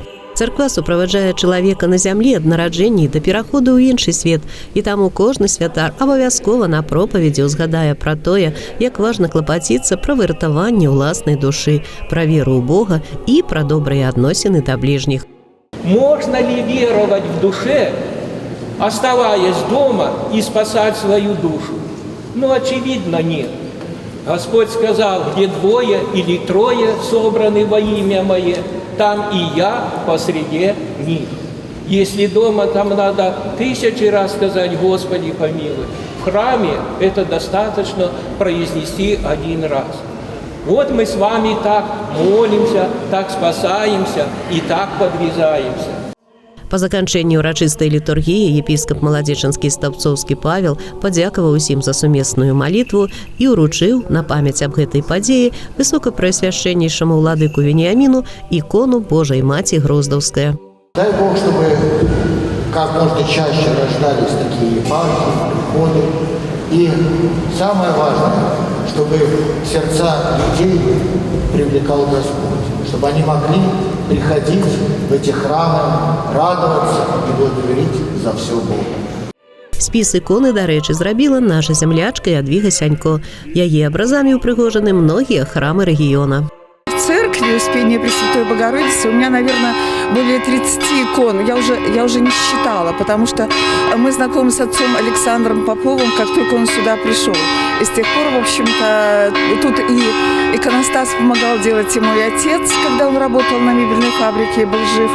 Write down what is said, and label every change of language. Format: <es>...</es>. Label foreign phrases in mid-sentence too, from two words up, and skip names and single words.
<be>Царква суправаджае чалавека на зямлі ад нараджэння да пераходу ў іншы свет, і таму кожны святар абавязкова на пропаведзі ўзгадае пра тое, як важна клапаціцца пра выратаванне ўласнай душы, пра веру ў Бога і пра добрыя адносіны да бліжніх.</be> <ru>Можно ли веровать в душе, оставаясь дома и спасать свою душу? Ну, очевидно, нет. Господь сказал, где 2 или 3 собраны во имя Мое, там и я посреди них. Если дома, там надо 1000 раз сказать «Господи, помилуй». В храме это достаточно произнести 1 раз. Вот мы с вами так молимся, так спасаемся и так подвязаемся.</ru> <be>Па заканчэнні ўрачыстай літургіі епіскап Маладзечанскі Стаўцоўскі Павел падзякаваў усім за сумесную малітву і ўручыў на памяць аб гэтай падзеі высокапрэасвяшчэннейшаму ўладыку Веніаміну ікону Божай Маці Гроздаўская.</be> <ru>Дай Бог, чтобы как можно чаще рождались такие епархии, приходы. И самое важное, чтобы сердца людей привлекал Господь, чтобы они могли приходить в эти храмы, радоваться и благодарить за все Бога.</ru> <be>Спіс іконы, дарэчы, зрабіла наша зямлячка Ядвіга Сянько. Яе абразамі ўпрыгожаны многія храмы рэгіёна.</be> <ru>В церкви Успения Пресвятой Богородицы у меня, наверное, более 30 икон. Я уже не считала, потому что мы знакомы с отцом Александром Поповым, как только он сюда пришел. И с тех пор, в общем-то, тут и иконостас помогал делать и мой отец, когда он работал на мебельной фабрике и был жив.</ru>